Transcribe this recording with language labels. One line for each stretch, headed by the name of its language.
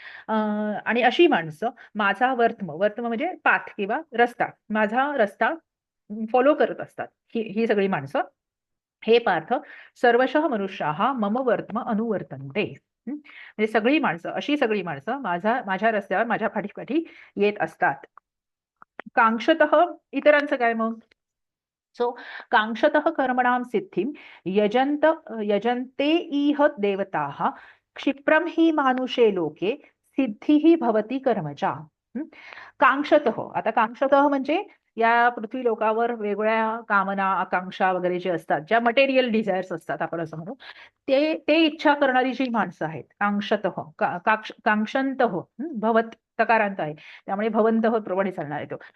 Marathi: आणि अशी माणसं माझा वर्त्म म्हणजे पाथ किंवा रस्ता, माझा रस्ता फॉलो करत असतात. ही सगळी माणसं,
Sanskrit: हे पार्थ सर्वशः मनुष्याः मम वर्त्म अनुवर्तन्ते.
Marathi: म्हणजे सगळी माणसं, अशी सगळी माणसं माझ्या रस्त्यावर माझ्या पाठीपाठी येत असतात. कांक्षतः इतरांचं काय मग?
Sanskrit: सो कांक्षतः कर्मणां सिद्धिं यजन्ते इह देवताः क्षिप्रं हि मानुषे लोके सिद्धिः भवति कर्मजा. हं?
Marathi: कांक्षतः, आता कांक्षतः म्हणजे या पृथ्वी लोकावर वेगवेगळ्या कामना, आकांक्षा वगैरे जे असतात, ज्या मटेरियल डिझायर्स असतात आपण असं म्हणू, ते ते इच्छा करणारी जी माणसं आहेत, कांक्षतः कांक्षन्तः, भवत तकारांत आहे, त्यामुळे भवन्तः प्रमाणे चालणार आहे तो.